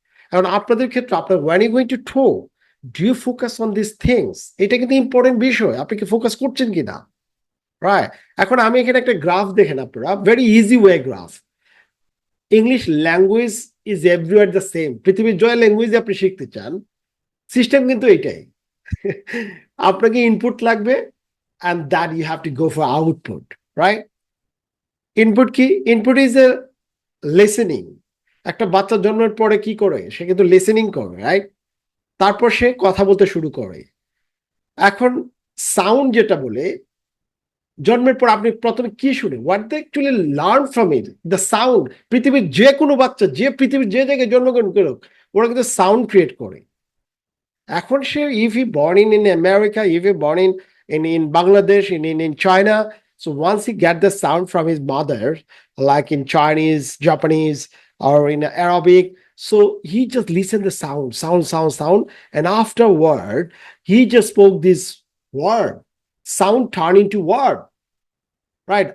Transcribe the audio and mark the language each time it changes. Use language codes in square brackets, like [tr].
[bn] কারণ আপনাদের ক্ষেত্রে আপনার [en] when you going to talk, do you focus on these things? [bn] এটা কিন্তু ইম্পর্টেন্ট বিষয়, আপনি কি ফোকাস করছেন কিনা, রাইট? এখন আমি এখানে একটা গ্রাফ দেখেন আপনারা, [en] Very easy way graph. English language is everywhere the same. [bn] পৃথিবীর জয় ল্যাঙ্গুয়েজ আপনি শিখতে চান, সিস্টেম কিন্তু এটাই। আপনাকে ইনপুট লাগবে [en] and that you have to go for output, right? [bn] Input কি? [en] Input is a listening. [bn] একটা বাচ্চা জন্মের পরে কি করে? সে কিন্তু লিসেনিং করে, রাইট? তারপর সে কথা বলতে শুরু করে। এখন সাউন্ড যেটা বলে, জন্মের পর আপনি প্রথমে কি শুনেন? [en] What they actually learn from it, the sound. [bn] পৃথিবীর যে কোনো বাচ্চা, যে পৃথিবীর যে জায়গায় জন্মগ্রহণ করুক, ওরা কিন্তু সাউন্ড ক্রিয়েট করে। এখন সে [en] if he born in America, if he born in Bangladesh, in China, so once he get the sound from his mother, like in Chinese, Japanese, or in Arabic, so he just listen the sound, and afterward he just spoke this word, sound turn into word, right?